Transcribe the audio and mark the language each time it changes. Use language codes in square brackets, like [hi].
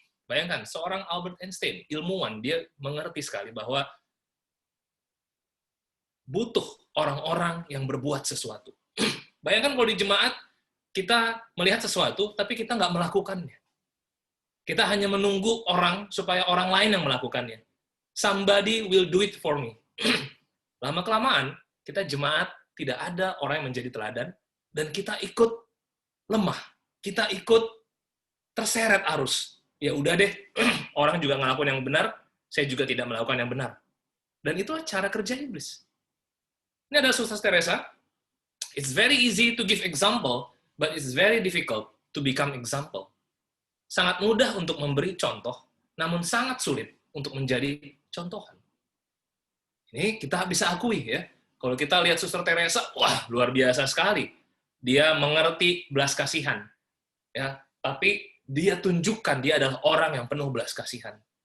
[id] Bayangkan, seorang Albert Einstein, ilmuwan, dia mengerti sekali bahwa butuh orang-orang yang berbuat sesuatu. Bayangkan kalau di jemaat, kita melihat sesuatu, tapi kita nggak melakukannya. Kita hanya menunggu orang, supaya orang lain yang melakukannya. [en] Somebody will do it for me. [id] Lama-kelamaan, kita jemaat, tidak ada orang yang menjadi teladan, dan kita ikut lemah. Kita ikut terseret arus. Ya udah deh, orang juga ngelakuin yang benar, saya juga tidak melakukan yang benar. Dan itu cara kerja iblis. Ini ada Suster Teresa. [en] It's very easy to give example, but it's very difficult to become example. [id] Sangat mudah untuk memberi contoh, namun sangat sulit untuk menjadi contohan. Ini kita bisa akui ya. Kalau kita lihat Suster Teresa, wah luar biasa sekali. Dia mengerti belas kasihan. Ya, tapi dia tunjukkan dia adalah orang yang penuh belas kasihan.